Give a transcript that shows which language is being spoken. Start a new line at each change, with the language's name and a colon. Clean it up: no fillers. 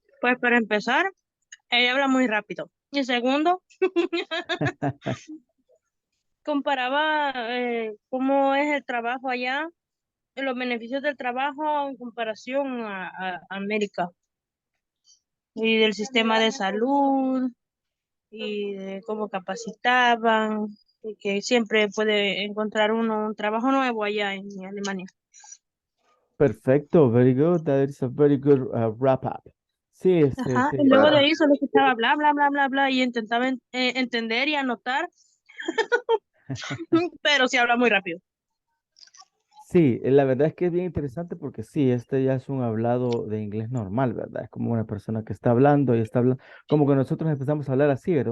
Spanish: Pues para empezar, ella habla muy rápido. Y segundo, comparaba cómo es el trabajo allá, los beneficios del trabajo en comparación a América. Y del sistema de salud, y de cómo capacitaban, y que siempre puede encontrar uno un trabajo nuevo allá en Alemania. Perfecto,
English: very good. That is a very good wrap up.
Spanish: Sí, Ajá, sí. y luego de ahí solo escuchaba bla, bla, bla, bla, bla, y intentaba entender y anotar, pero sí habla muy rápido. Sí, la verdad es que es bien interesante porque sí, este ya es un hablado de inglés normal, ¿verdad? Es como una persona que está hablando y está hablando, como que nosotros empezamos a hablar así, ¿verdad?